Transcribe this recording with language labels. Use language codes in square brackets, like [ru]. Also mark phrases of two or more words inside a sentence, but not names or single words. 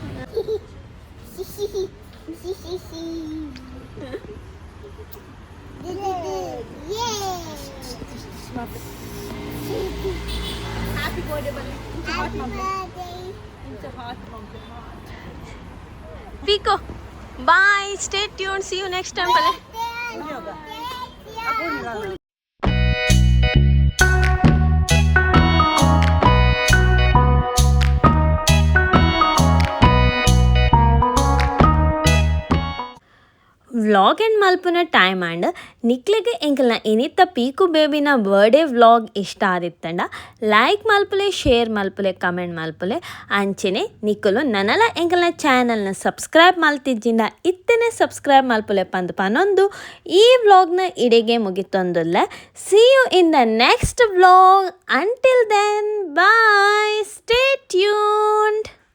[en] Yay! Happy birthday, Bali. Happy birthday. It's a heart mom. Pico. Bye. Stay tuned. See you next time, Pala. [tcy] ವ್ಲಾಗ್ ಆ್ಯಂಡ್ ಮಲ್ಪುನ ಟೈಮ್ ಆ್ಯಂಡ್ ನಿಕ್ಲೆಗೆ ಎಂಕಲ್ನ ಇನಿತ್ತ ಪೀಕು ಬೇಬಿನ [en] birthday vlog [tcy] ಇಷ್ಟ ಆದಿತ್ತಂಡ ಲೈಕ್ ಮಲ್ಪುಲೆ ಶೇರ್ ಮಲ್ಪುಲೆ ಕಮೆಂಟ್ ಮಲ್ಪುಲೆ ಅಂಚೆನೆ ನಿಕ್ಕಲು ನನಲ ಎಂಕಲ್ನ ಚಾನಲ್ನ ಸಬ್ಸ್ಕ್ರೈಬ್ ಮಲ್ತಿಜ್ಜಿಂದ ಇತ್ತನೆ ಸಬ್ಸ್ಕ್ರೈಬ್ ಮಲ್ಪುಲೆ ಪಂದು ಪನೊಂದು ಈ ವ್ಲಾಗ್ನ ಇಡೆಗೆ ಮುಗಿತೊಂದುಲ್ಲ. [en] See you in the next vlog. Until then bye. Stay tuned.